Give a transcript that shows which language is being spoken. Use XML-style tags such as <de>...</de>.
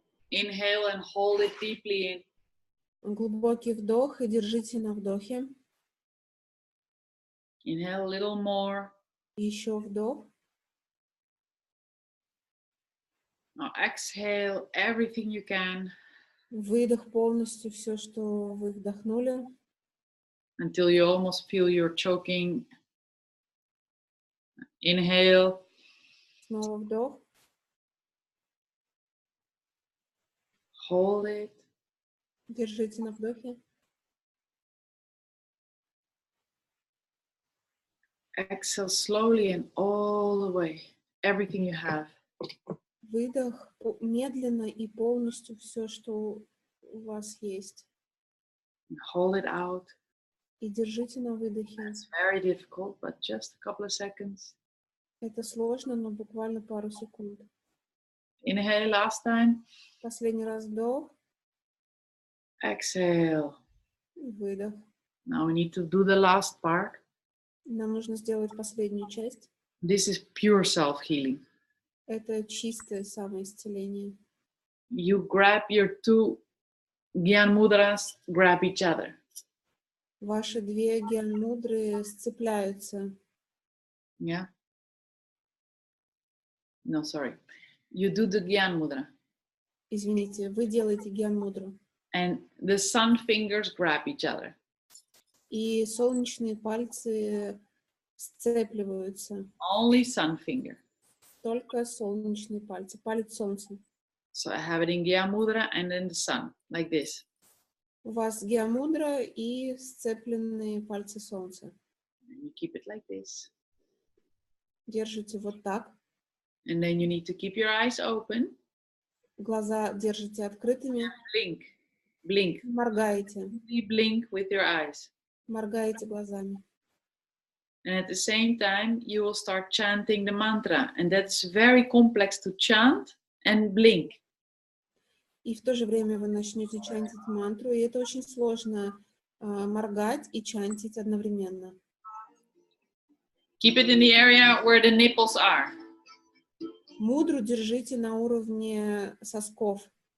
<en>Inhale and hold it deeply in.</en> <ru>Глубокий вдох и держите на вдохе.</ru> <en>Inhale a little more.</en> <ru>Еще вдох.</ru> <en>Now exhale everything you can.</en> <ru>Выдох полностью все, что вы вдохнули.</ru> <en>Until you almost feel you're choking. Inhale.</en> <ru>Снова вдох.</ru> <en>Hold it.</en> <ru>Держите на вдохе.</ru> <en>Exhale slowly and all the way. Everything you have.</en> <ru>Выдох медленно и полностью все, что у вас есть.</ru> <en>Hold it out.</en> <ru>И держите на выдохе.</ru> <en>It's very difficult, but just a couple of seconds.</en> <ru>Это сложно, но буквально пару секунд.</ru> <en>Inhale last time.</en> <ru>Последний раз вдох.</ru> <en>Exhale.</en> <ru>И выдох.</ru> <en>Now we need to do the last part.</en> <ru>Нам нужно сделать последнюю часть.</ru> <en>This is pure self-healing.</en> <ru>Это чистое самоисцеление.</ru> <en>You grab your two Gyan Mudras, grab each other.</en> <ru>Ваши две гьян-мудры сцепляются.</ru> <en>Yeah? No, sorry. You do the Gyan Mudra.</en> <ru>Извините, вы делаете гьян-мудру.</ru> <en>And the sun fingers grab each other.</en> <ru>И солнечные пальцы сцепливаются.</ru> <en>Only sun finger.</en> <ru>Только солнечные пальцы. Палец солнца.</ru> <en>So I have it in Gyan Mudra and then the sun, like this.</en> <ru>У вас гьян-мудра и сцепленные пальцы солнца.</ru> <en>And you keep it like this.</en> <ru>Держите вот так.</ru> <en>And then you need to keep your eyes open.</en> <ru>Глаза держите открытыми.</ru> <en>Blink. Blink.</en> <ru>Моргаете.</ru> <en>Blink with your eyes.</en> <ru>Моргаете глазами.</ru> <en>And at the same time, you will start chanting the mantra. And that's very complex to chant and blink.</en> <ru>И в то же время вы начнете чантить мантру, и это очень сложно моргать и чантить одновременно.</ru> <en>Keep it in the area where the nipples are.</en> <ru>Мудру держите на уровне сосков.</ru>